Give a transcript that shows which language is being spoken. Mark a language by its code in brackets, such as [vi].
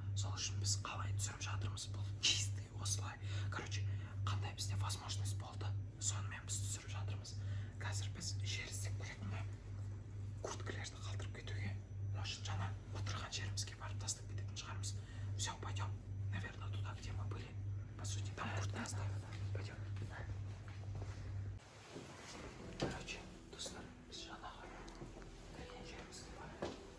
[kk] Сол үшін біз қалай түсіріп жатырмыз, бұл чистый осылай. Короче, қандай бізде возможность болды, сонымен біз түсіріп жатырмыз. Қазір біз жер іздеп көретін курткілерді қалдырып кетуге, может, жаңа отырған жерімізге барып тастап кететін шығармыз. [ru] Все, пойдем. Наверное, туда, где мы были. По сути, там куртки оставили. Пойдем. [kk] Короче, достар, біз жаңаға кірген жерімізге барайық.